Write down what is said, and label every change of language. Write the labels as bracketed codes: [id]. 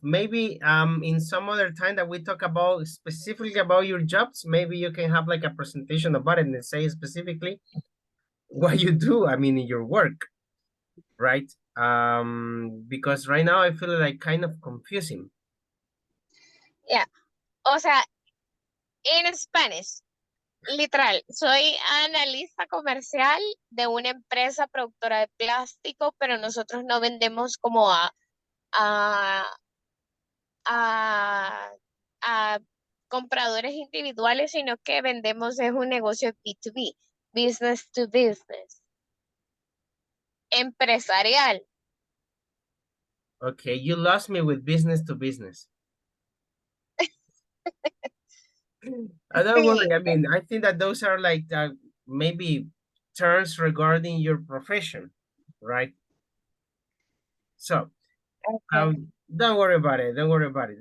[en] Maybe in some other time that we talk about specifically about your jobs, maybe you can have like a presentation about it and say specifically what you do, I mean, in your work, right? Because right now I feel like kind of confusing. Yeah. [es] O sea, en Spanish, literal, soy analista comercial de una empresa productora de plástico, pero nosotros no vendemos como a, a compradores individuales, sino que vendemos es un negocio B2B, [en] business to business, [es] empresarial. [en] Okay, you lost me with business to business. Don't worry. I mean, I think that those are like maybe terms regarding your profession, right? So, don't worry about it. Don't worry about it.